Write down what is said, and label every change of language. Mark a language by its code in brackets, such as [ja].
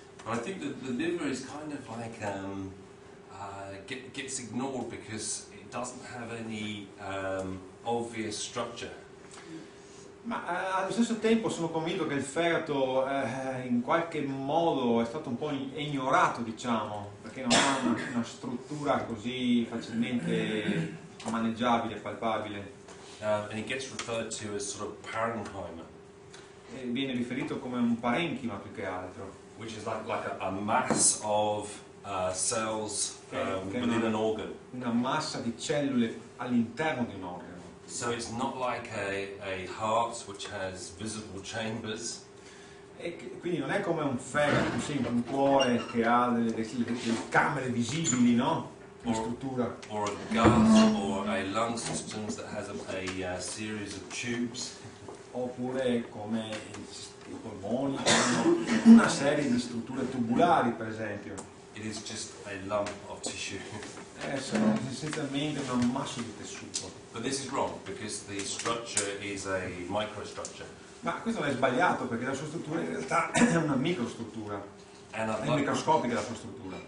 [en] But I think that the liver is kind of like gets ignored because it doesn't have any obvious structure. [it] Ma allo stesso tempo sono convinto che il fegato in qualche modo è stato un po' ignorato, diciamo, perché non ha una struttura così facilmente maneggiabile, palpabile. [en] And it gets referred to as sort of parenchyma. [it] E viene riferito come un parenchima più che altro. [en] Which is like a mass of cells within an organ. [it] Una massa di cellule all'interno di un organo. [en] So it's not like a heart which has visible chambers. [it] E quindi non è come un fegato, sempre un cuore che ha delle camere visibili, no? Di struttura. [en] Or a gut or a lung system that has a series of tubes. [it] Oppure come i polmoni, una serie di strutture tubulari, per esempio. [en] It is just a lump of tissue. [it] Sono essenzialmente un ammasso di tessuto. [en] But this is wrong because the structure is a microstructure. [it] Ma questo non è sbagliato perché la sua struttura in realtà è una microstruttura. È microscopica la sua struttura.